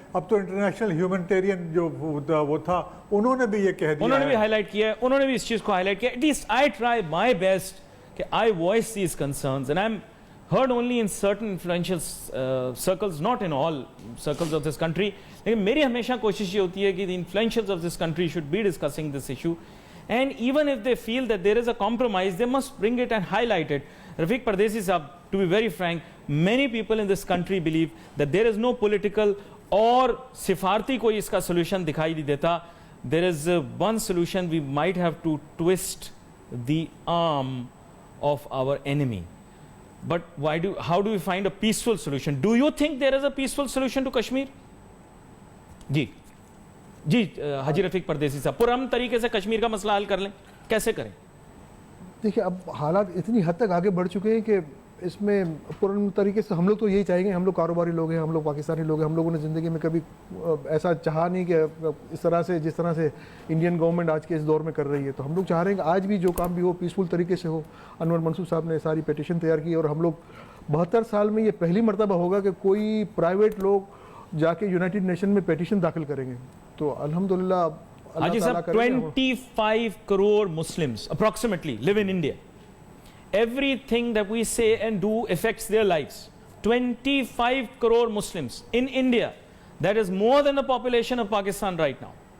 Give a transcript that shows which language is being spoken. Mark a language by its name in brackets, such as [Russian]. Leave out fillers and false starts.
[Urdu] اب تو international humanitarian جو وہ تھا انہوں نے بھی یہ کہہ دیا, انہوں نے بھی ہائی لائٹ کیا [English] ہے, انہوں نے بھی اس چیز کو ہائی لائٹ کیا. At least I try my best کہ I voice these concerns, and I'm heard only in certain influential circles, not in all circles of this country. [Urdu] لیکن میری ہمیشہ کوشش یہ ہوتی ہے کہ [English] the influentials of this country should be discussing this issue, and even if they feel that there is a compromise, they must bring it and highlight it. Rafiq Pardesi sahab, to be very frank, many people in this country believe that there is no political [Urdu] اور سفارتی کوئی اس کا [English] solution دکھائی نہیں دیتا. There is one solution: we might have to twist the arm of our enemy. But how do we find a peaceful solution? Do you think there is a peaceful solution to Kashmir? [Urdu] جی حاجی رفیق پردیسی صاحب, پرامن طریقے سے کشمیر کا مسئلہ حل کر لیں, کیسے کریں؟ دیکھیں اب حالات اتنی حد تک آگے بڑھ چکے ہیں کہ اس میں پرامن طریقے سے ہم لوگ تو یہی چاہیں گے. ہم لوگ کاروباری لوگ ہیں, ہم لوگ پاکستانی لوگ ہیں, ہم لوگوں نے زندگی میں کبھی ایسا چاہا نہیں کہ اس طرح سے جس طرح سے انڈین گورنمنٹ آج کے اس دور میں کر رہی ہے. تو ہم لوگ چاہ رہے ہیں کہ آج بھی جو کام بھی ہو پیسفل طریقے سے ہو. انور منصور صاحب نے ساری پیٹیشن تیار کی, اور ہم لوگ 72 سال میں یہ پہلی مرتبہ ہوگا کہ کوئی پرائیویٹ لوگ جا کے یونائٹڈ نیشن میں پیٹیشن داخل کریں گے. تو الحمدللہ [English] حاجی صاحب 25 crore Muslims approximately live in India. Everything that we say and do affects their lives. 25 crore Muslims in India. That is more than the population of Pakistan right now.